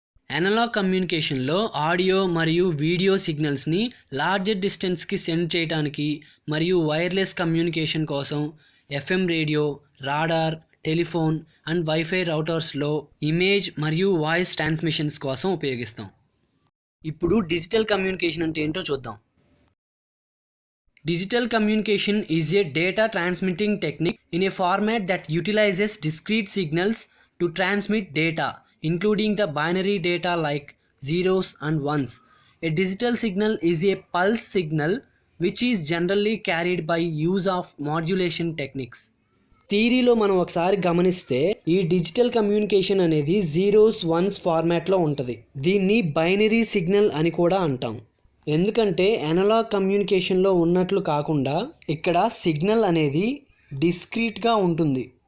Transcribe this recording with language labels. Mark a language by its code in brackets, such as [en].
[te] Analogue కమ్యూనికేషన్లో audio మరియు video సిగ్నల్స్ని larger డిస్టెన్స్కి send చేయడానికి మరియు వైర్లెస్ కమ్యూనికేషన్ కోసం FM radio, radar, telephone and wifi రౌటర్స్లో image మరియు వాయిస్ ట్రాన్స్మిషన్స్ కోసం ఉపయోగిస్తాం. ఇప్పుడు డిజిటల్ కమ్యూనికేషన్ అంటే ఏంటో చూద్దాం. [en] Digital communication is a data transmitting technique in a format that utilizes discrete signals to transmit data, including the binary data like zeros and ones. A digital signal is a pulse signal which is generally carried by use of modulation techniques. [te] థియరీలో మనం ఒకసారి గమనిస్తే ఈ digital communication అనేది zeros once ఫార్మాట్లో ఉంటుంది. దీన్ని binary signal అని కూడా అంటాం. ఎందుకంటే అనలాగ్ కమ్యూనికేషన్లో ఉన్నట్లు కాకుండా ఇక్కడ సిగ్నల్ అనేది డిస్క్రీట్గా ఉంటుంది.